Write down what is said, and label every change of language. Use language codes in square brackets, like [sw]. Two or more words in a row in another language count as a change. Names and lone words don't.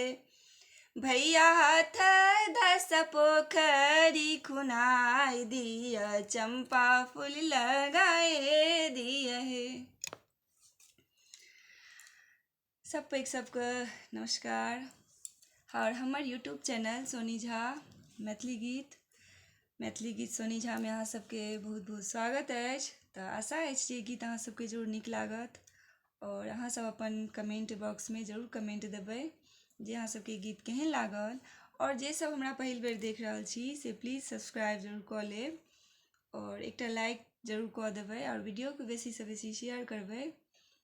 [mai] भैया हाथ 10 पोखरी खुनाई दिया। चंपा फूल लगाए दिया है। सबको नमस्कार। और हमार यूट्यूब चैनल सोनी झा मैथिली गीत सोनी झा में अहाँ सबके बहुत बहुत स्वागत अछि। तो आशा अछि जे गीत अहाँ सबके जरूर नीक लागत और अहाँ सब अपन [en] comment box [mai] में जरूर कमेंट देबै जे अहाँ सबके गीत केहन लागल। और जे सब हमरा पहिल बेर देख रहल छी से [en] please subscribe [mai] जरूर कऽ लेब और एकटा लाइक जरूर कऽ देबै और वीडियो के बेसी से बेसी शेयर करबै।